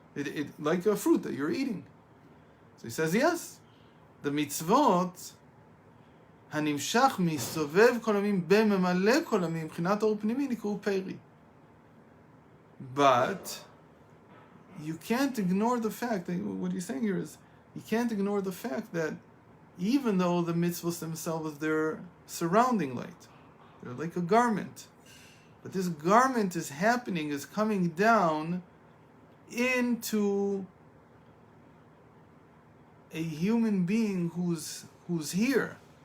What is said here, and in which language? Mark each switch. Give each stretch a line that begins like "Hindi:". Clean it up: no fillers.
English: It like a fruit that you're eating. So he says, yes, the mitzvot,
Hebrew: הנמשך מסובב כל עמים בממלא כל עמים, מבחינת האור פנימי נקראו פרי.
English: But you can't ignore the fact that what he's saying here is, you can't ignore the fact that even though the mitzvahs themselves, they're surrounding light, they're like a garment, but this garment is coming down into a human being who's here.